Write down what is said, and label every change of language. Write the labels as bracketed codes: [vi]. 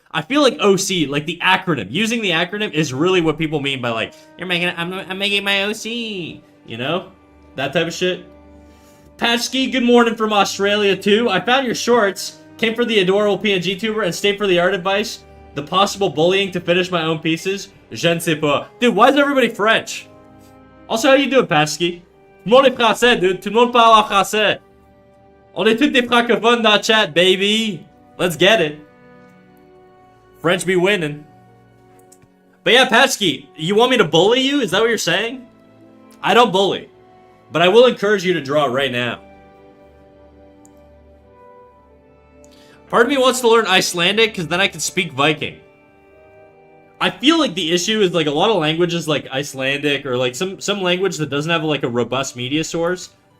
[en] I feel like OC, like the acronym, using the acronym is really what people mean by like, I'm making my OC, you know? That type of shit. Patchski, good morning from Australia too. I found your shorts, came for the adorable PNG tuber, and stayed for the art advice. The possible bullying to finish my own pieces. [fr] Je ne sais pas. [en] Dude, why is everybody French? Also, how you doing, Patchski? [fr] Tout le monde est français, [en] dude. [fr] Tout le monde parle en français. On est tous des francophones dans le chat, [en] baby. Let's get it. French be winning. But yeah, Patchki, you want me to bully you? Is that what you're saying? I don't bully. But I will encourage you to draw right now. Part of me wants to learn Icelandic, because then I can speak Viking. I feel like the issue is like a lot of languages like Icelandic, or like some language that doesn't have like a robust media source.